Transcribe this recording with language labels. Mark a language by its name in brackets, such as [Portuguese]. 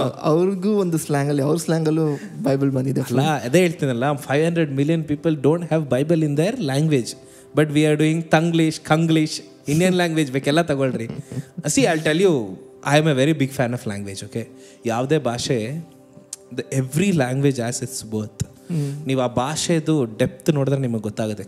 [Kannada] ಅವ್ರಿಗೂ ಒಂದು ಸ್ಲ್ಯಾಂಗ್ ಅಲ್ಲಿ, ಅವ್ರ ಸ್ಲ್ಯಾಂಗ್ ಅಲ್ಲೂ ಬೈಬಲ್ ಬಂದಿದೆ ಅಲ್ಲ. [English] ಅದೇ ಹೇಳ್ತೀನಲ್ಲ, 500 million people don't have Bible in their language, but we are doing Tanglish, Kanglish, Indian language [Kannada] ಬೇಕೆಲ್ಲ ತಗೊಳ್ರಿ. [English] See, I'll tell you, I am a very big fan of language. Okay, [Kannada] ಯಾವುದೇ ಭಾಷೆ, [English] Every language as its birth. [Kannada] ನೀವು ಆ ಭಾಷೆದು depth ನೋಡಿದ್ರೆ ನಿಮಗೆ ಗೊತ್ತಾಗುತ್ತೆ.